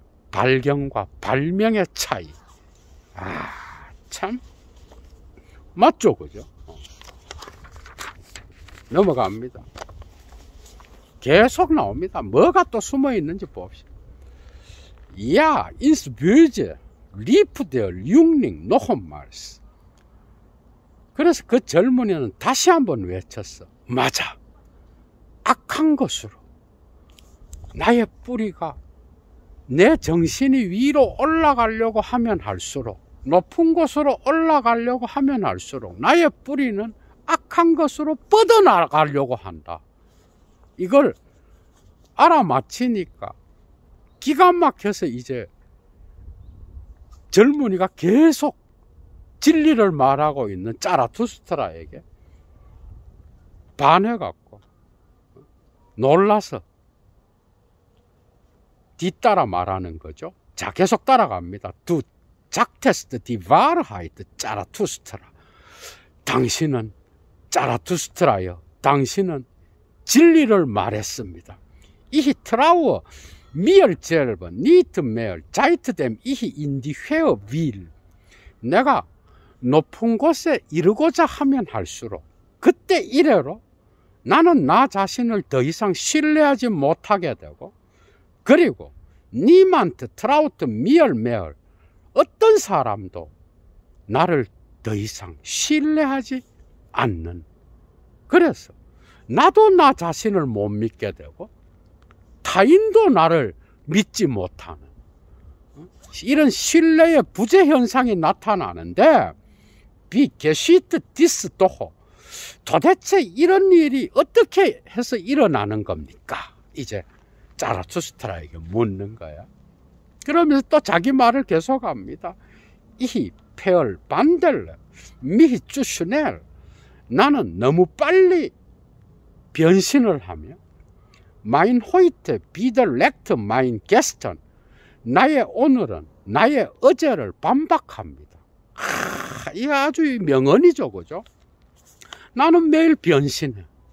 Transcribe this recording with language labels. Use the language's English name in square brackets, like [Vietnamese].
[Korean] 발견과 발명의 차이. 참 맞죠, 그죠? 넘어갑니다. 계속 나옵니다. 뭐가 또 숨어 있는지 봅시다. [German] Ja, ins Böse lief der Jüngling nochmals. [Korean] 그래서 그 젊은이는 다시 한번 외쳤어. 맞아. 악한 것으로 나의 뿌리가 내 정신이 위로 올라가려고 하면 할수록, 높은 곳으로 올라가려고 하면 할수록 나의 뿌리는 악한 것으로 뻗어나가려고 한다. 이걸 알아맞히니까 기가 막혀서 이제 젊은이가 계속 진리를 말하고 있는 자라투스트라에게 반해갖고 놀라서 뒤따라 말하는 거죠. 자, 계속 따라갑니다. [German] Du sagtest die Wahrheit, 자라투스트라. [Korean] 당신은 자라투스트라여, 당신은 진리를 말했습니다. [German] Ich traue mir selber nicht mehr, seitdem ich in die Höhe will. [Korean] 내가 높은 곳에 이르고자 하면 할수록 그때 이래로 나는 나 자신을 더 이상 신뢰하지 못하게 되고, 그리고 [German] niemand traut mir mehr, [Korean] 어떤 사람도 나를 더 이상 신뢰하지 않는, 그래서 나도 나 자신을 못 믿게 되고 타인도 나를 믿지 못하는 이런 신뢰의 부재 현상이 나타나는데, [German] Wie geschieht dies doch? [Korean] 도대체 이런 일이 어떻게 해서 일어나는 겁니까? 이제 자라투스트라에게 묻는 거야. 그러면서 또 자기 말을 계속합니다. [German] Ich verwandle mich zu schnell. [Korean] 나는 너무 빨리 변신을 하며 [German] Mein heute widerlegt mein gestern. [Korean] 나의 오늘은 나의 어제를 반박합니다. 이게 아주 명언이죠, 그죠? 나는 매일 변신해.